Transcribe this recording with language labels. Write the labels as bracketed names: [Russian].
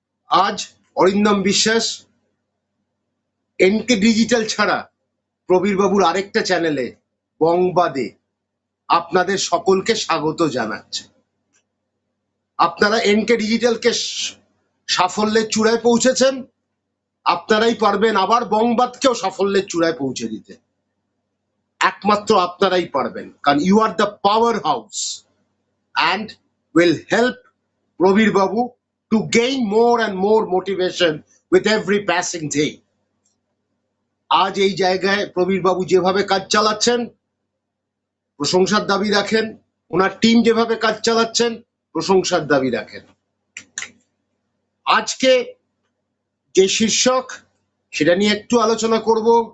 [Bangla] আজ অরিন্দম বিশ্বাস NK digital ছাড়া প্রবীর বাবুর আরেকটা চ্যানেলে বংবাদে আপনাদের সকলকে স্বাগত জানাচ্ছে। আপনারা এনকে ডিজিটালকে সাফল্যের চূড়ায় পৌঁছেছেন, আপনারাই পারবেন আবার বংবাদকেও সাফল্যের চূড়ায় পৌঁছে দিতে। একমাত্র আপনারাই পারবেন, কারণ [English] You are the powerhouse and will help Probir Babu to gain more and more motivation with every passing day. [Bangla] আজ এই জায়গায় প্রবীর বাবু যেভাবে কাজ চালাচ্ছেন প্রশংসার দাবি রাখেন, ওনার টিম যেভাবে কাজ চালাচ্ছেন প্রশংসার দাবি রাখেন। আজকে যে শীর্ষক সেটা নিয়ে একটু আলোচনা করব।